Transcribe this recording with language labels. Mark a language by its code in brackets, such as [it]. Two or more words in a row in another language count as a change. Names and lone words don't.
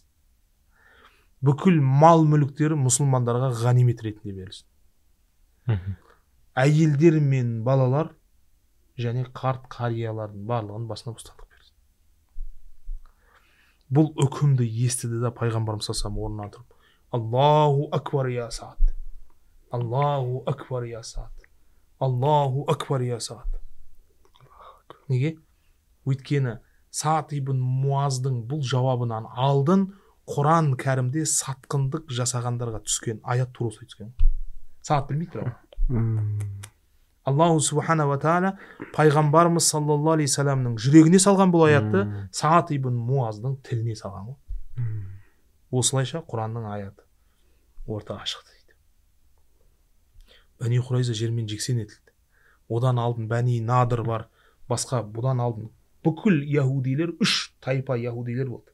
[kk] Бүкіл мал мүліктері мұсылмандарға ғанимет ретінде берілсін. Әйелдер мен балалар және қарт қариялардың барлығын басына бостандық берілсін. Бұл үкімді естіді да пайғамбарымыз [ar] صلى الله عليه وسلم [kk] орнынан тұрып: [ar] الله أكبر يا سعد. الله أكبر يا سعد. الله أكبر يا سعد. [kk] Неге? Өйткені Саад ибн Муаздың бұл жауабынан алдын Құран кәрімде сатқындық жасағандарға түскен аят тура осылай түскен. Саад білмейді бірақ. [ar] الله سبحانه وتعالى [kk] пайғамбарымыз [ar] صلى الله عليه وسلم [kk] жүрегіне салған бұл аятты Саад ибн Муаздың тіліне салған ғой. Осылайша Құранның аяты ортаға шықты дейді. Бәни Хурайза жермен жексен етілді. Одан алдын Бәни Надыр бар, басқа бұдан алдын бүкіл яһудилер, 3 тайпа яһудилер болды.